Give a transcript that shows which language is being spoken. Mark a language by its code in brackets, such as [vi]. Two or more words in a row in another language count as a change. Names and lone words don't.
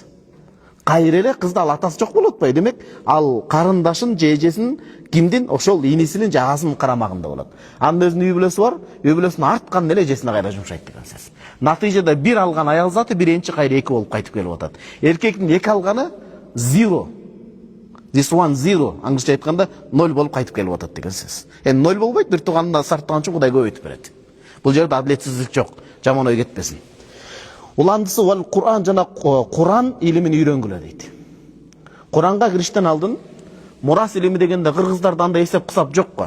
[ky] Кайра эле кызда ал атасы жок болуп атпайбы? Демек, ал карындашын же эжесин кимдин ошол инисинин же агасынын карамагында болот. Анын өзүнүн үй бүлөсү бар, үй бүлөсүнүн артканын эле эжесине кайра жумшайт деген сөз. Натыйжада бир алган аял заты биринчи кайра эки болуп кайтып келип атат. Эркектин эки алганы [en] zero. This one zero. [ky] Аңгыча айтканда 0 болуп кайтып келип атат деген сөз. 0 болбойт, бир тууганына сарттаган үчүн Кудай көбөйтүп берет. Бул жерде адилетсиздик жок. Жаман ой кетпесин. Уландысы вал Кур'ан жана Кур'ан илимин үйрөнгүлө дейт. Кур'анга кириштен алдын мурас илими дегенде кыргыздарда андай эсеп кысап жок го.